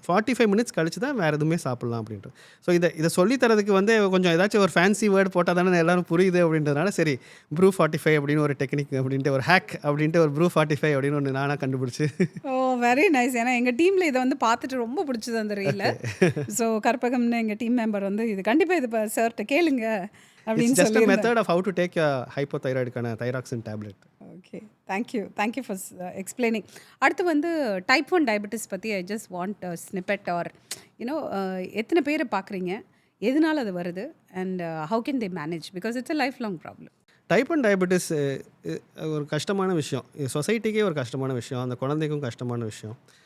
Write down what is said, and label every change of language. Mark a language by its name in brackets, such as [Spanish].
[Tamil] 45 minutes கழிச்சு தான் வேறு எதுவுமே சாப்பிட்லாம் அப்படின்றது. ஸோ இதை சொல்லித்தரதுக்கு வந்து கொஞ்சம் ஏதாச்சும் ஒரு ஃபேன்சி வேர்டு போட்டால் தானே எல்லோரும் புரியுது அப்படின்றதுனால சரி ப்ரூ 45 அப்படின்னு ஒரு டெக்னிக் அப்படின்ட்டு ஒரு ஹேக் அப்படின்ட்டு ஒரு ப்ரூ 45 அப்படின்னு ஒன்று நானாக கண்டுபிடிச்சி. [English] Oh very nice. [Tamil] ஏன்னா எங்கள் டீமில் இதை வந்து பார்த்துட்டு ரொம்ப பிடிச்சது அந்த ரீலில். ஸோ கற்பகம்னு எங்கள் டீம் மெம்பர் வந்து இது கண்டிப்பாக இது சார்கிட்ட கேளுங்க அப்படின்னு [English] Just a method of how to take a hypothyroidக்கான thyroxine tablet. Okay, thank you for explaining. [Tamil] அடுத்து வந்து டைப் 1 டயபெட்டிஸ் பற்றி [English] I just want snippet or you know [Tamil] எத்தனை பேரை பார்க்குறீங்க, எதனால் அது வருது [English] And how can they manage, because it's a life long problem. [Tamil] Type 1 diabetes ஒரு கஷ்டமான விஷயம், சொசைட்டிக்கே ஒரு கஷ்டமான விஷயம், அந்த குழந்தைக்கும் கஷ்டமான விஷயம்.